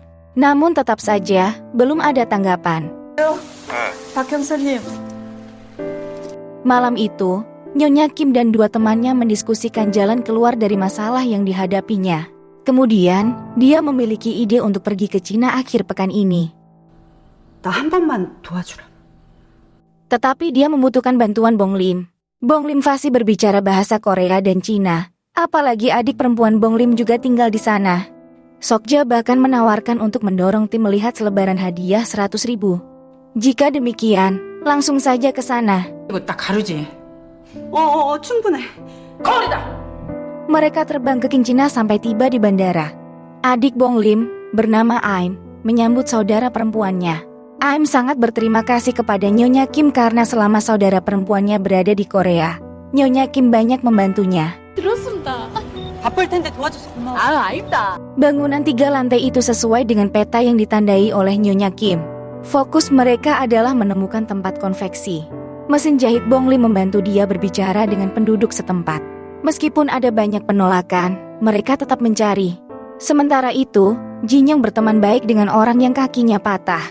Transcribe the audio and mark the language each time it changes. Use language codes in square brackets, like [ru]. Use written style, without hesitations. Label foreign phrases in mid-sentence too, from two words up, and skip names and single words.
[id] Namun tetap saja, belum ada tanggapan. Pak 형사님. Malam itu, Nyonya Kim dan 2 temannya mendiskusikan jalan keluar dari masalah yang dihadapinya. Kemudian, dia memiliki ide untuk pergi ke Cina akhir pekan ini. [ko] 나 한 번만 도와주라. [id] Tetapi dia membutuhkan bantuan Bong Lim. Bong Lim fasih berbicara bahasa Korea dan Cina. Apalagi adik perempuan Bong Lim juga tinggal di sana. Sokja bahkan menawarkan untuk mendorong tim melihat selebaran hadiah 100.000. Jika demikian, langsung saja ke sana. [ko] 이거 딱 가루지. 충분해. 거울이다. [id] Mereka terbang ke Cina sampai tiba di bandara. Adik Bong Lim, bernama Aim, menyambut saudara perempuannya. Aim sangat berterima kasih kepada Nyonya Kim karena selama saudara perempuannya berada di Korea, Nyonya Kim banyak membantunya. [ko] 바쁠 텐데 도와줘서 고마워. 아닙니다. [id] Bangunan 3 lantai itu sesuai dengan peta yang ditandai oleh Nyonya Kim. Fokus mereka adalah menemukan tempat konveksi. Mesin jahit Bong Lim membantu dia berbicara dengan penduduk setempat. Meskipun ada banyak penolakan, mereka tetap mencari. Sementara itu, Jinyong berteman baik dengan orang yang kakinya patah.